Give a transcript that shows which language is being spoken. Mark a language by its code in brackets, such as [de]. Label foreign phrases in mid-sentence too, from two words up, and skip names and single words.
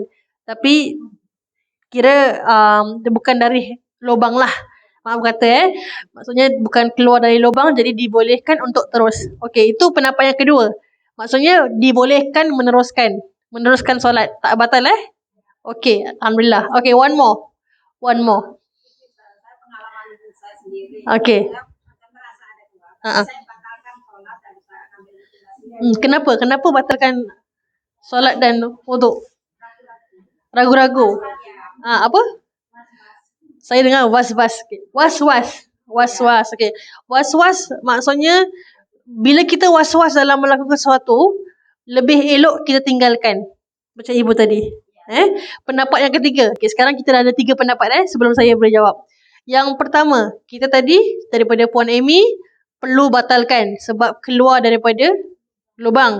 [ms] Tapi kira dia bukan dari lubang lah. Maaf kata maksudnya bukan keluar dari lubang, jadi dibolehkan untuk terus. Okey, itu pendapat yang kedua. Maksudnya dibolehkan meneruskan solat, tak batal Okey, alhamdulillah. Okey, [en] one more. [ms] Okey. Kenapa batalkan solat dan wuduk? Ragu-ragu. Apa? Saya dengar was-was. Was-was. Okey. Was-was maksudnya bila kita was-was dalam melakukan sesuatu, lebih elok kita tinggalkan. Macam ibu tadi. Pendapat yang ketiga. Okey, sekarang kita dah ada 3 pendapat sebelum saya boleh jawab. Yang pertama, kita tadi daripada Puan Amy perlu batalkan sebab keluar daripada lubang.